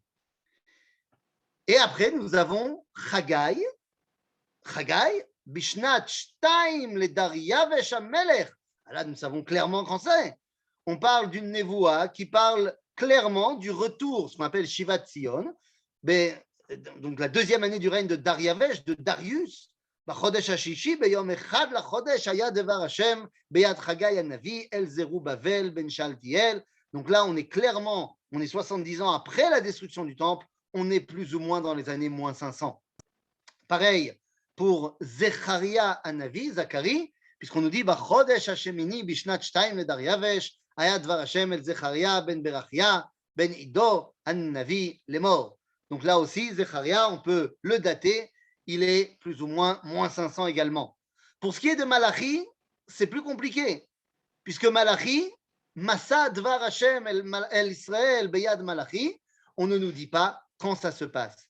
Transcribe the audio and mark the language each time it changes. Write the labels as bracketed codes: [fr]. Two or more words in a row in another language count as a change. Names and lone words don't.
[fr] Et après, nous avons Chagai, [he] בשנת שתיים לדריוש המלך. [fr] Là, nous savons clairement quand c'est. On parle d'une névoa qui parle clairement du retour, ce qu'on appelle Shivat Zion, mais, donc la deuxième année du règne de Dariyavesh, de Darius. [he] בחודש השישי ביום אחד לחודש היה דבר השם ביד חגי הנביא אל זרובבל בן שאלתיאל. [fr] Donc là, on est clairement, on est 70 ans après la destruction du temple, on est plus ou moins dans les années moins 500. Pareil pour Zecharia Hanavi, Zacharie, puisqu'on nous dit [he] בחודש השמיני בשנת 2 לדריווש היה דבר השם אל זכריה בן ברכיה בן עידו הנביא לאמור. [fr] Donc là aussi, Zecharia, on peut le dater, il est plus ou moins 500 également. Pour ce qui est de Malachi, c'est plus compliqué, puisque Malachi, [he] משא דבר השם אל ישראל ביד מלאכי, [fr] on ne nous dit pas quand ça se passe.